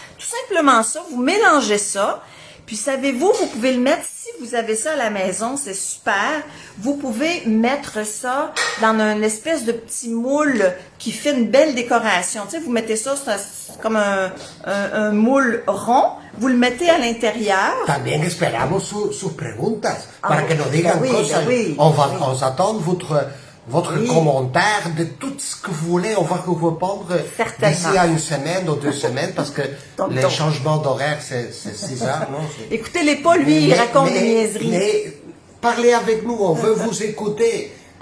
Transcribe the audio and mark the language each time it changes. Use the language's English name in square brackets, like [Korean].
[French] Tout simplement ça, vous mélangez ça. Puis savez-vous, vous pouvez le mettre, si vous avez ça à la maison, c'est super. Vous pouvez mettre ça dans une espèce de petit moule qui fait une belle décoration. Tu sais, vous mettez ça, c'est comme un moule rond. Vous le mettez à l'intérieur. [Spanish] También esperamos sus preguntas para que nos digan cosas. [French] On s'attend votre commentaire de tout ce que vous voulez. On va vous répondre d'ici à une semaine ou 2 semaines parce que les changements d'horaire, c'est 6 heures, non? Écoutez-les pas, lui, il raconte des niaiseries. Mais parlez avec nous, on veut vous écouter.